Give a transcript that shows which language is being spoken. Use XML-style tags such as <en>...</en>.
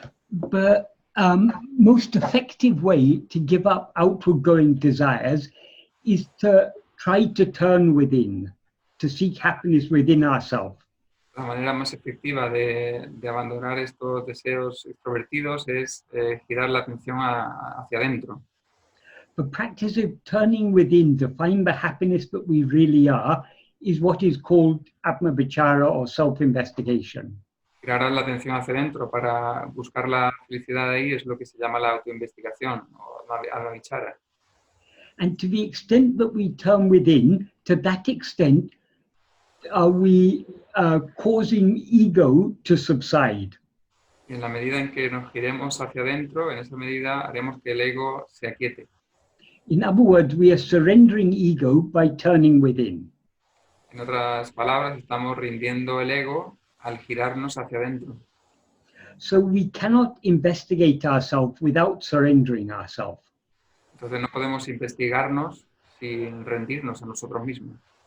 <en>But most effective way to give up outward going desires is to try to turn within, to seek happiness within ourselves.</en> <es>La manera más efectiva de abandonar estos deseos extrovertidos es girar la atención hacia adentro.</es> <en>The practice of turning within to find the happiness that we really are is what is called Atma-vichara or self-investigation.</en> <es>Girar la atención hacia adentro para buscar la felicidad ahí es lo que se llama la autoinvestigación o Atma-vichara.</es> <en>And to the extent that we turn within, to that extent are we causing ego to subside.</en> <es>Y en la medida en que nos giremos hacia adentro, en esa medida haremos que el ego se aquiete.</es> <en>In other words, we are surrendering ego by turning within.</en> <es>En otras palabras, estamos rindiendo el ego al girarnos hacia adentro.</es> <en>So we cannot investigate ourselves without surrendering ourselves.</en> <es>Entonces no podemos investigarnos sin rendirnos a nosotros mismos.</es>